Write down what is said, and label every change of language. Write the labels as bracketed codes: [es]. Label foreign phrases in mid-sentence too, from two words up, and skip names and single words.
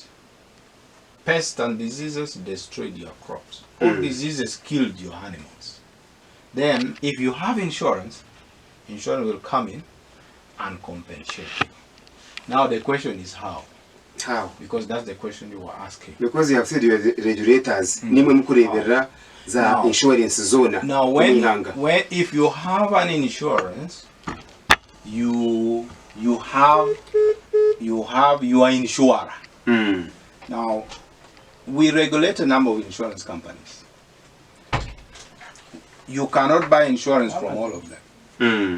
[en] Pests and diseases destroyed your crops. All diseases killed your animals. Then, if you have insurance, insurance will come in and compensate you. Now the question is how? How? Because that's the question you were asking. Because you have said you are the regulators. [nyn] Nimwe mukurebera za insurance zona. [en] Now if you have an insurance, you are insurer. Now we regulate a number of insurance companies. You cannot buy insurance from all of them.